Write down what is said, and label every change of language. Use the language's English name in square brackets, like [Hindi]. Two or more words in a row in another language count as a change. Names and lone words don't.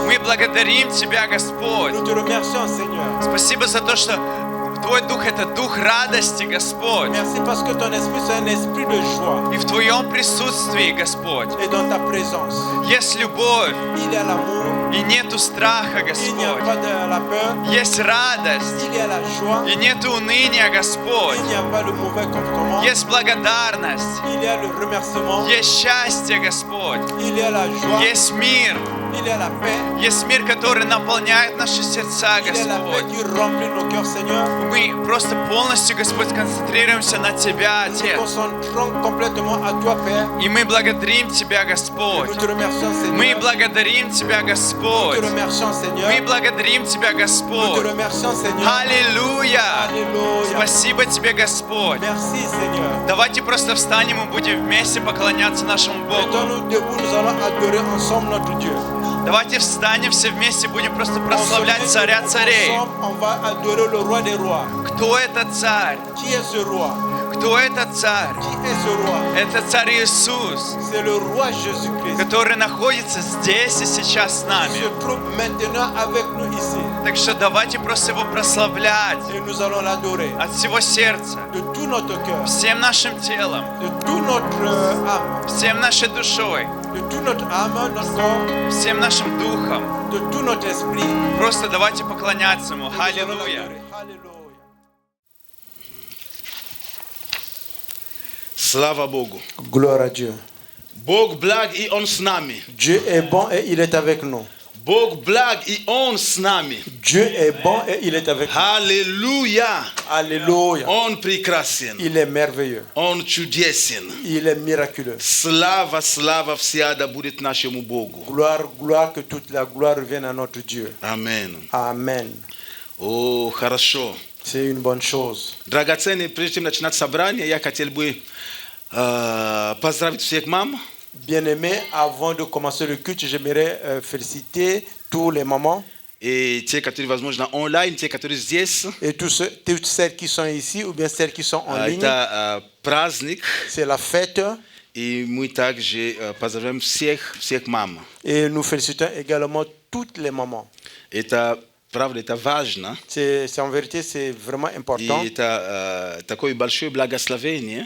[Russian] Мы благодарим Тебя, Господь. [French] Nous te remercions, Seigneur. [Russian] Спасибо за то, что Твой Дух — это Дух радости, Господь. [French] Merci parce que ton esprit, c'est un esprit de joie. [Russian] И в Твоем присутствии, Господь, [French] Et dans ta présence, [Russian] есть любовь [French] il y a l'amour, [Russian] и нету страха, [French] il n'y a [Russian] Господь. [French] pas de la peur, [Russian] Есть радость [French] il y a la joie, [Russian] и нету уныния, Господь. [French] il n'y a pas le mauvais comportement, [Russian] Есть благодарность, [French] il y a le remerciement, [Russian] есть счастье, Господь. [French] il y a la joie, [Russian] Есть мир, [French] il y a la paix, [Russian] есть мир, который наполняет наши сердца, [French] il y a la paix [Russian] Господь. [French] qui remplit nos cœurs, Seigneur. [Russian] Мы просто полностью, Господь, концентрируемся на Тебя, [French] Nous nous [Russian] Отец. [French] concentrons complètement à toi, Père. [Russian] И мы благодарим Тебя, Господь. [French] Nous te remercions, [Russian] Мы [French] Seigneur. [Russian] благодарим Тебя, [French] Nous te [Russian] Господь. [French] remercions, Seigneur. [Russian] Мы благодарим Тебя, [French] Nous te [Russian] Господь. [French] remercions, Seigneur. [Russian] Аллилуйя! [French] Alléluia. [Russian] Спасибо Тебе, Господь. [French] Merci, Seigneur. [Russian] Давайте просто встанем и будем вместе поклоняться нашему Богу. [French] Mettons-nous debout, nous allons adorer ensemble notre Dieu. [Russian] Давайте встанем все вместе, будем просто [French] On se [Russian] прославлять [French] met [Russian] Царя Царей. [French] ensemble, on va adorer le roi des rois. [Russian] Кто этот Царь? [French] Qui est ce roi? [Russian] Кто этот Царь? [French] Qui est ce roi? [Russian] Это Царь Иисус, [French] C'est le roi Jésus-Christ. [Russian] который находится здесь и сейчас с [French] Il [Russian] нами. [French] se trouve maintenant avec nous ici. [Russian] Так что давайте просто Его прославлять [French] Et nous allons l'adorer [Russian] от всего сердца, [French] de tout notre cœur, [Russian] всем нашим телом, [French] de tout notre âme, [Russian] всем нашей душой, [French] de tout notre âme, notre corps, [Russian] всем нашим духом. [French] de tout notre esprit. [Russian] Просто давайте поклоняться Ему. [French] Nous allons [Russian] Аллилуйя. [French] l'adorer. Alléluia. [Russian] Слава Богу. [French] Gloire à Dieu. [Russian] Бог благ, и Он с нами. [French] Dieu est bon et il est avec nous. [Russian] Бог благ, и Он с нами. [French] Dieu est bon et il est avec nous. [Russian] Аллилуйя. [French] Alléluia. [Russian] Он прекрасен. [French] Il est merveilleux. [Russian] Он чудесен. [French] Il est miraculeux. [Russian] Слава, слава вся да будет нашему Богу. [French] Gloire, gloire, que toute la gloire revienne à notre Dieu. [Russian] Амин. [French] Amen. [Russian] О, хорошо. [French] C'est une bonne chose. [Russian] Драгоценные, прежде чем начинать собрание, я хотел бы поздравить всех мам. [French] Bien-aimés, avant de commencer le culte, j'aimerais féliciter tous les mamans [Russian] И те, которые, возможно, онлайн, те, которые здесь. [French] et toutes celles qui sont ici ou bien celles qui sont en ligne. [Russian] Это праздник. [French] C'est la fête [Russian] И мы также поздравляем всех мам. [French] et nous félicitons également toutes les mamans. [Russian] Это правда, это важно. [French] C'est en vérité, c'est vraiment important. [Russian] И это такое большое благословение.